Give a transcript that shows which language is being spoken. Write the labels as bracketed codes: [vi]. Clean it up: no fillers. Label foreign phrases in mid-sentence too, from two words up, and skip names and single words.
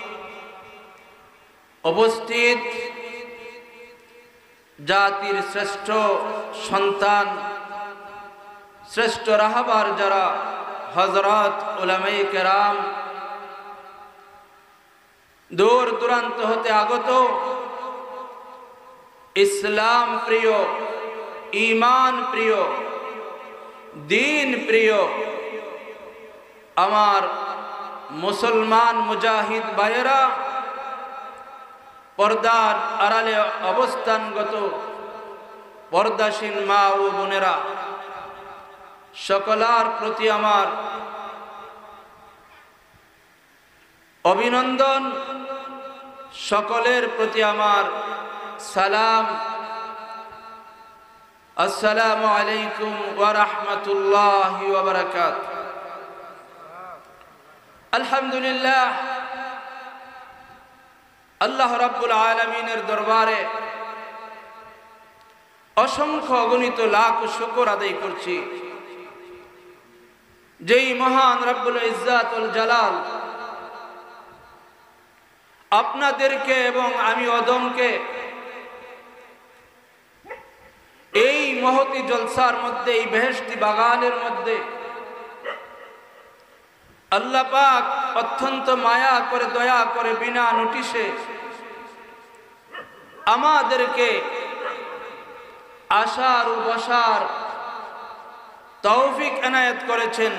[bn] উপস্থিত জাতির শ্রেষ্ঠ সন্তান শ্রেষ্ঠ রাহবার যারা হযরত উলামায়ে কেরাম দূর দূরান্ত হতে আগত ইসলাম প্রিয় ঈমান প্রিয় দীন প্রিয় আমার মুসলমান মুজাহিদ ভাইরা পর্দার আড়ালে অবস্থানগত পর্দাসীন মা ও বোনেরা সকলার প্রতি আমার অভিনন্দন সকলের প্রতি আমার সালাম [ar] السلام عليكم و رحمة الله و بركاته. [bn] আলহামদুলিল্লাহ আল্লাহ রব্বুল আলামীনের দরবারে অসংখ্য অগণিত লাখ শুকর আদায় করছি যেই মহান [ar] رب العزة و الجلال [bn] আপনাদেরকে এবং আমি অদমকে এই মহতি জলসার মধ্যে এই বেহেশতি বাগানের মধ্যে আল্লাহ পাক অত্যন্ত মায়া করে দয়া করে বিনা নোটিশে আমাদেরকে আসার ও বসার তৌফিক এনায়েত করেছেন।